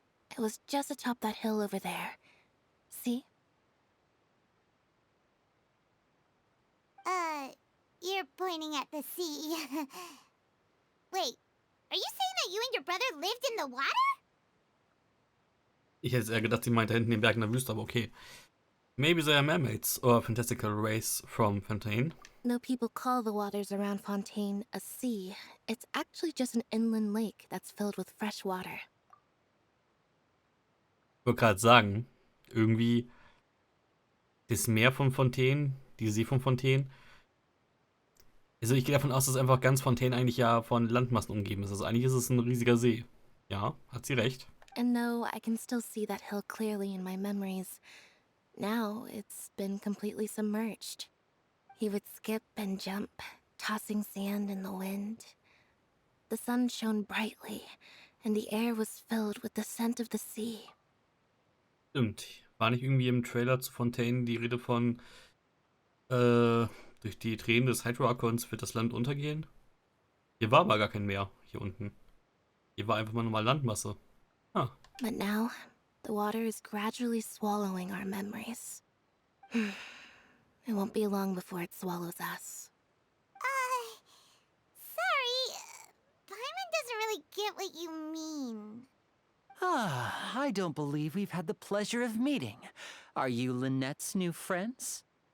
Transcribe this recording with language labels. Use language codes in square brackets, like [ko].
[en] It was just atop that hill over there. See? You're pointing at the sea. Wait, are you saying that you and your brother lived in the water? [de] Ich hätte eher gedacht, sie meint da hinten den Berg in der Wüste, aber okay. [en] Maybe they are mermaids or a fantastical race from Fontaine. No people call the waters around Fontaine a sea. It's actually just an inland lake that's filled with fresh water. [de] Ich wollte gerade sagen, irgendwie das Meer von Fontaine, die See von Fontaine. Also ich gehe davon aus, dass einfach ganz Fontaine eigentlich ja von Landmassen umgeben ist. Also eigentlich ist es ein riesiger See. Ja, hat sie recht. [en] And no, I can still see that hill clearly in my memories. Now it's been completely submerged. He would skip and jump, tossing sand in the wind. The sun shone brightly, and the air was filled with the scent of the sea. [de] Stimmt. War nicht irgendwie im Trailer zu Fontaine die Rede von durch die Tränen des Hydro-Archons wird das Land untergehen? Hier war aber gar kein Meer, hier unten. Hier war einfach mal normal Landmasse. Ah. [en] But now, the water is gradually swallowing our memories. It won't be long before it swallows us. Sorry. Paimon doesn't really get what you mean. I don't believe we've had the pleasure of meeting. Are you Lynette's new friends?